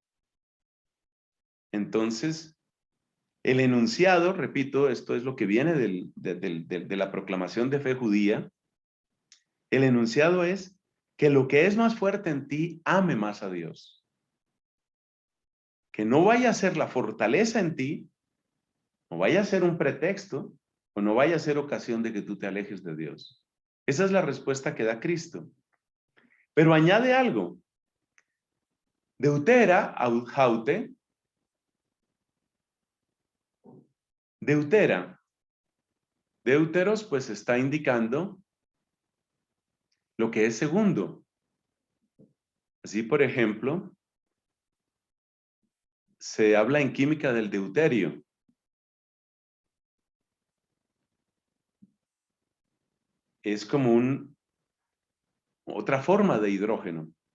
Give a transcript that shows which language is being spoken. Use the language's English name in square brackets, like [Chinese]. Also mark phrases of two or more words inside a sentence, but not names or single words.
[Spanish] Entonces, el enunciado, repito, esto es lo que viene de la proclamación de fe judía, el enunciado es que lo que es más fuerte en ti, ame más a Dios. Que no vaya a ser la fortaleza en ti, no vaya a ser un pretexto, o no vaya a ser ocasión de que tú te alejes de Dios. Esa es la respuesta que da Cristo. Pero añade algo. [Greek] Δευτέρα αὕτη. [Spanish] Deutera. Deuteros pues está indicando lo que es segundo. Así, por ejemplo, se habla en química del deuterio. Es como otra forma de hidrógeno.